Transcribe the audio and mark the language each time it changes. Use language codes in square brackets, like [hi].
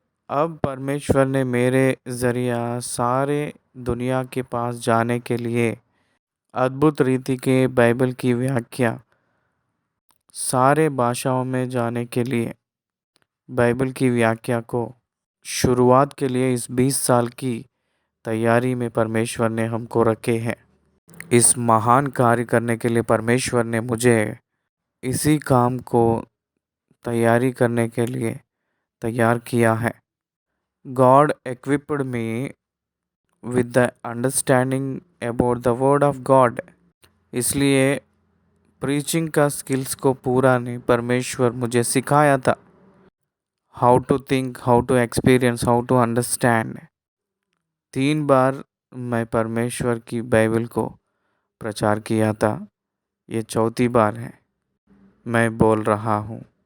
[hi] अब परमेश्वर ने मेरे ज़रिया सारे दुनिया के पास जाने के लिए अद्भुत रीति के बाइबल की व्याख्या, सारे भाषाओं में जाने के लिए बाइबल की व्याख्या को शुरुआत के लिए इस 20 साल की तैयारी में परमेश्वर ने हमको रखे हैं। इस महान कार्य करने के लिए परमेश्वर ने मुझे इसी काम को तैयारी करने के लिए तैयार किया है। [en] God equipped me with the understanding about the word of God। [hi] इसलिए प्रीचिंग का स्किल्स को पूरा ने परमेश्वर मुझे सिखाया था। [en] How to think, how to experience, how to understand. [hi] 3 बार मैं परमेश्वर की बाइबल को प्रचार किया था, ये चौथी बार है मैं बोल रहा हूँ।